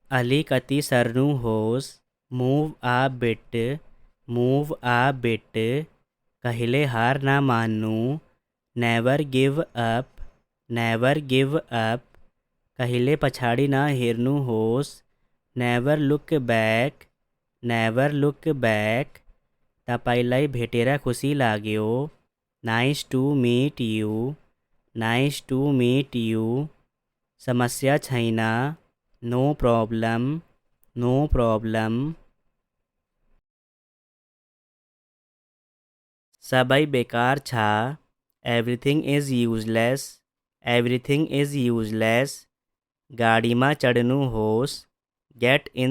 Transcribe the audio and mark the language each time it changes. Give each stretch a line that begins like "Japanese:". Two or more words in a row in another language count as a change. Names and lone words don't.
Nepali: अली कति सरनू होस,
English: move a bit,
Nepali: कहिले हार ना मानू,
English: never give up,
Nepali: कहिले पछाड़ी ना हेरनू होस,
English: never look back,
Nepali: तपाईँलाई भेटेर खुसी लाग्यो,
English: nice to meet you,
Nepali: समस्या छैन,
English: no problem,
Nepali: सबै बेकार छ,
English: everything is useless,
Nepali: गाडीमा चढ्नु होस्, गेट